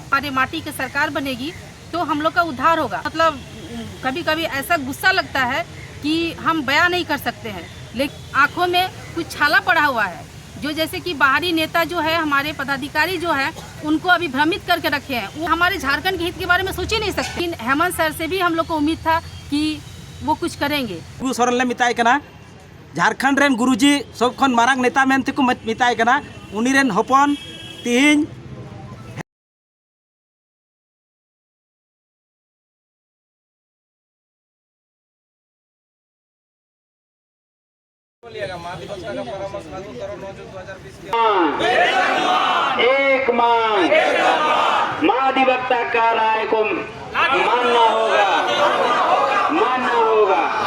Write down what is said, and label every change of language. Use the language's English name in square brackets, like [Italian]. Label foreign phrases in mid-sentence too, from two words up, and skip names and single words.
[Hindi] हमारी माटी की सरकार बनेगी तो हम लोग का उद्धार होगा। मतलब कभी कभी ऐसा गुस्सा लगता है कि हम बयां नहीं कर सकते हैं, लेकिन आंखों में कुछ छाला पड़ा हुआ है जो जैसे कि बाहरी नेता जो है, हमारे पदाधिकारी जो है, उनको अभी भ्रमित करके रखे हैं। वो हमारे झारखंड के हित के बारे में सोच ही नहीं सकते। लेकिन हेमंत सर से भी हम लोग को उम्मीद था कि वो कुछ करेंगे। [Santali] सोरेन मिताय कना झारखंड रेन गुरुजी सब खन मारांग नेता मेनते को मिताय कना उनी रेन हपन तिहिन [Hindi] एक मांग महाधिवक्ता का राय को मानना होगा, मानना होगा।